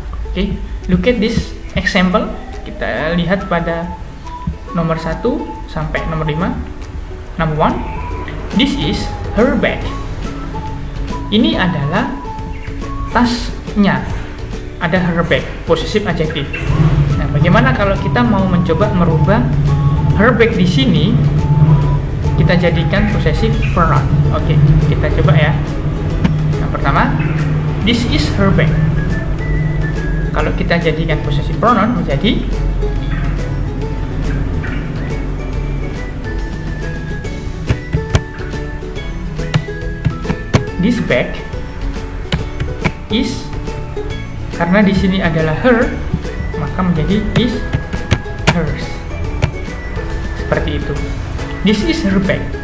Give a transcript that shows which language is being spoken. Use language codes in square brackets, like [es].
[en] Oke, look at this example. [id] Kita lihat pada nomor 1 sampai nomor 5. [en] Number 1, this is her bag. [id] Ini adalah tasnya. Ada her bag, possessive adjective. Nah, bagaimana kalau kita mau mencoba merubah her bag di sini kita jadikan possessive pronoun? Oke, kita coba ya. Yang pertama, [en] this is her bag. [id] Kalau kita jadikan possessive pronoun menjadi [en] this bag is, [id] karena di sini adalah her, maka menjadi is hers. Seperti itu. [en] This is her bag.